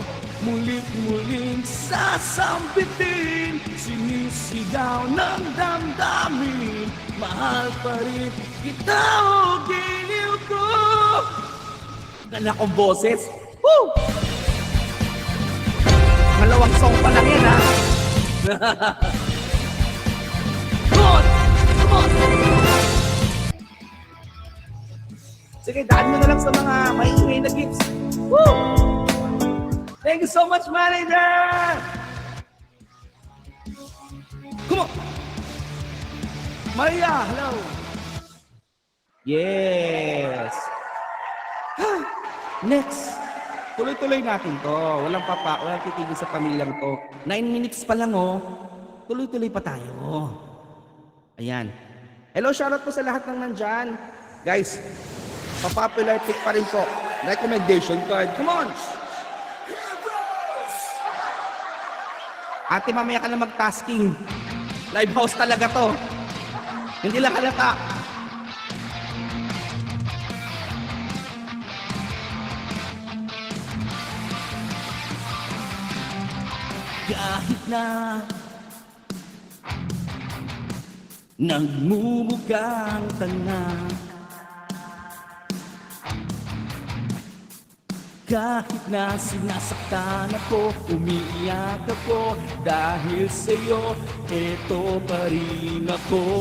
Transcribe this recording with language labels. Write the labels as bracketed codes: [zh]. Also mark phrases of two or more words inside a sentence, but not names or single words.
[tl] Mulit-muling sasambitin, sinisigaw ng damdamin. Mahal pa rin kita o giliw ko. Ganda kong boses. Woo! Malawang song pa lang yan, ha? [en] Come on! Come on! [tl] Sige, daan mo na lang sa mga maingay na gifts. Woo! [en] Thank you so much, manager! Come on! Maria, hello! Yes! Next! [tl] Tuloy-tuloy natin to. Walang titigil sa pamilyang to. 9 minutes pa lang, oh. Tuloy-tuloy pa tayo. Ayan. Hello, shoutout po sa lahat ng nandyan. Guys, pa- [en] popular pick [tl] pa rin po. [en] Recommendation card. Come on! [tl] Ate, mamaya ka na mag-tasking. [en] Live house [tl] talaga to. Hindi lang halata. Kahit na nagmumukhang tanga, kahit na sinasaktan ako, umiiyak ako, dahil sa'yo, eto pa rin ako.